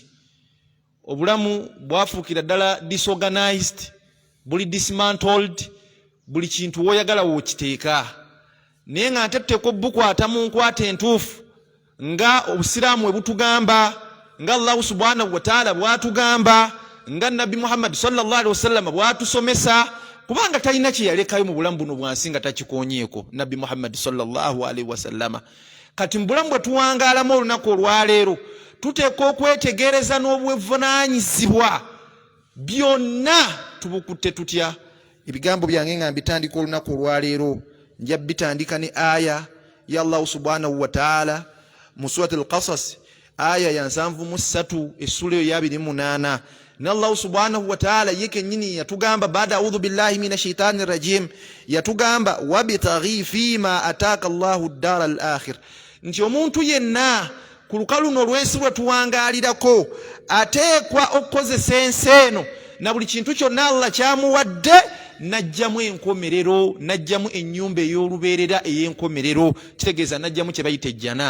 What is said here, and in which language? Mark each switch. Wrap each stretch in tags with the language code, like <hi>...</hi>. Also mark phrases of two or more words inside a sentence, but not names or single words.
<lg>Obulamu bwafuukira ddala disorganized, buli dismantled, buli kintu woyagala wokiteeka. Naye nga ate tuteekwa bukwata mu nkwata entuufu nga obusiraamu bwe butugamba, nga Allah</lg> <ar>سبحانه وتعالى</ar> <lg>bwatugamba, nga Nabi Muhammad</lg> <ar>صلى الله عليه وسلم</ar> <lg>bwatusomesa, kubanga talina kye yalekayo mu bulamu buno bwansi nga takikonyeeko Nabi Muhammad</lg> <ar>صلى الله عليه وسلم.</ar> <lg>Kati mbulamu bwe tuwangaalamu olunaku olwaleero tuteekwa okwetegereza n'obwevunaanyizibwa byonna tubukutte tutya. Ebigambo byange nga mbitandika olunaku olwaleero nja bitandika ne aya ya Allah</lg> <ar>سبحانه وتعالى</ar> <lg>mu</lg> <ar>سورة القصص</ar> <lg>aya ya 73 essula ya 28. Na Allah</lg> <ar>سبحانه وتعالى</ar> <lg>yeke nyini yatugamba baada</lg> <ar>أعوذ بالله من الشيطان الرجيم</ar> <lg>yatugamba</lg> <ar>وابتغ فيما آتاك الله الدار الآخرة.</ar> <lg>Nti omuntu yenna ku lukalu n'olwensi lwe tuwangaalirako ateekwa okukozesa ensi eno na buli kintu kyonna Allah kyamuwadde najjamu enkomerero, najjamu ennyumba ey'olubeerera ey'enkomerero, kitegeeza najjamu kye bayita ejjana.</lg>